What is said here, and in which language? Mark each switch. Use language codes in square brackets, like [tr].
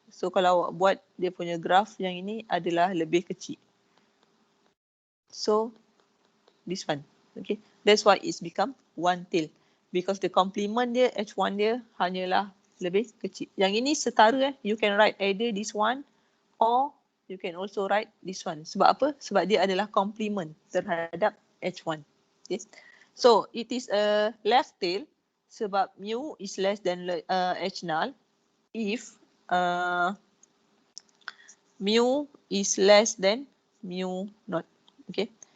[ms] So kalau awak buat dia punya graph yang ini adalah lebih kecil. [en] So this one, okay, that's why it's become one tail, because the complement [ms] dia H1 dia hanyalah lebih kecil. Yang ini setara, [en] you can write either this one or you can also write this one. [ms] Sebab apa? Sebab dia adalah complement terhadap H1. [en] Okay. So it is a left tail [ms] sebab [en] mu is less than H null if mu is less than mu naught. Okay.